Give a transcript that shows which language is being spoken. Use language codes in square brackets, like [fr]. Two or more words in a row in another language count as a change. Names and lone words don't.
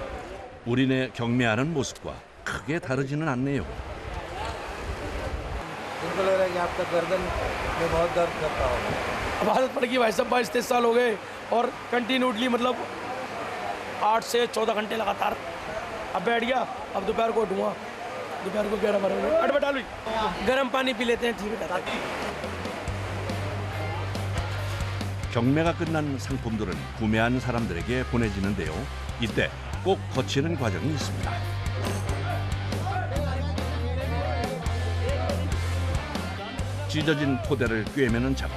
[ko] 우리네 경매하는 모습과 크게 다르지는 않네요. [hi] इनको लग रहा है कि आपका गर्दन में बहुत दर्द करता होगा। अब आदत पड़ गई भाई साहब, 22-23 साल हो गए और कंटिन्यूटली मतलब 8 से 14 घंटे लगातार। अब बैठ गया, अब दोपहर को उठूँगा, दोपहर को 11-12 बजे अट बैठा ली, गर्म पानी पी लेते हैं, ठीक रहता है। [ko] 경매가 끝난 상품들은 구매한 사람들에게 보내지는데요. 이때 꼭 거치는 과정이 있습니다. 찢어진 토대를 꿰매는 작업.